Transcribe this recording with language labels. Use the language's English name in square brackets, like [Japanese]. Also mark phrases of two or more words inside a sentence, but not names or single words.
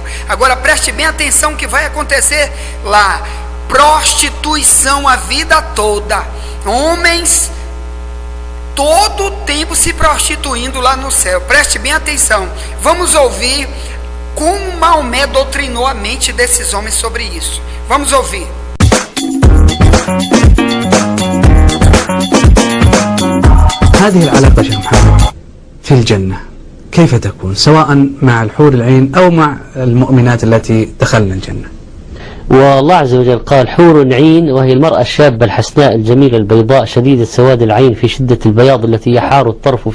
[Portuguese] Agora preste bem atenção que vai acontecer lá: prostituição a vida toda, homens todo o tempo se prostituindo lá no céu. Preste bem atenção, vamos ouvir como Maomé doutrinou a mente desses homens sobre isso. Vamos ouvir. [Arabic] هذه العلاقة شيخ محمد في الجنة كيف تكون سواء مع الحور العين أو مع المؤمنات التي دخلن الجنة؟ والله عز وجل قال حور عين، وهي المرأة الشابة الحسناء الجميلة البيضاء شديدة سواد العين في شدة البياض التي يحار الطرف